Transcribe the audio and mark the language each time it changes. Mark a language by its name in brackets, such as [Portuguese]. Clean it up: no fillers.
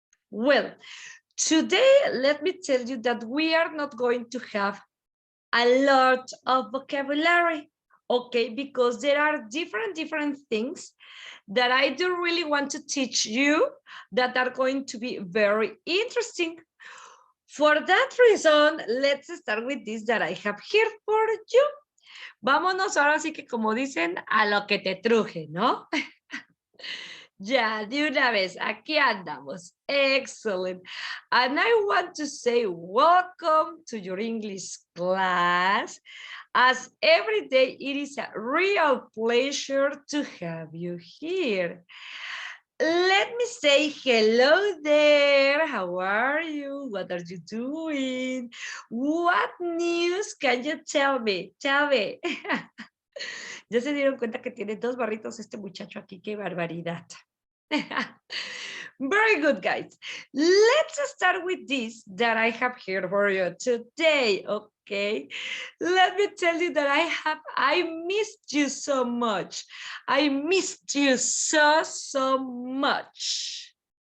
[English] Well, today, let me tell you that we are not going to have a lot of vocabulary, okay? Because there are different things that I do really want to teach you that are going to be very interesting. For that reason, let's start with this that I have here for you. [Spanish] Vámonos ahora sí que como dicen, a lo que te truje, ¿no? Ya, de una vez, aquí andamos. [English] Excellent. And I want to say welcome to your English class. As every day, it is a real pleasure to have you here. Let me say hello there. How are you? What are you doing? What news can you tell me? Tell me. [Spanish] Ya se dieron cuenta que tiene dos barritos este muchacho aquí. Qué barbaridad. [English] Very good, guys. Let's start with this that I have here for you today. Okay, let me tell you that I missed you so much. I missed you so much.